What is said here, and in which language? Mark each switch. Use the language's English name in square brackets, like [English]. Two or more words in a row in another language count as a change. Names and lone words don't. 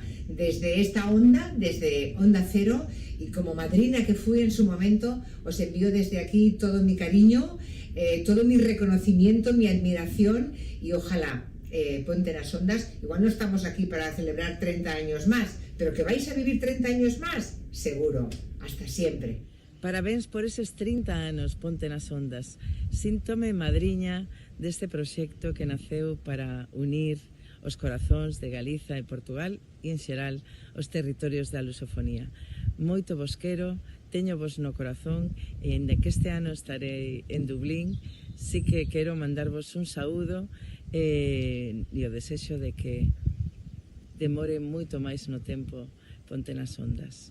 [Spanish] Desde esta onda, desde Onda Cero, y como madrina que fui en su momento, os envío desde aquí todo mi cariño, todo mi reconocimiento, mi admiración, y ojalá Ponte nas Ondas, igual no estamos aquí para celebrar 30 años más, pero que vais a vivir 30 años más, seguro, hasta siempre. [Galician] Parabéns por eses 30 anos, Ponte nas Ondas. Síntome madriña deste proxecto que naceu para unir os corazóns de Galiza e Portugal e, en xeral, os territorios da lusofonía. Moito vos quero, teño vos no corazón, e en que este ano estarei en Dublín, sí que quero mandarvos un saúdo e o desexo de que demore moito máis no tempo Ponte nas Ondas.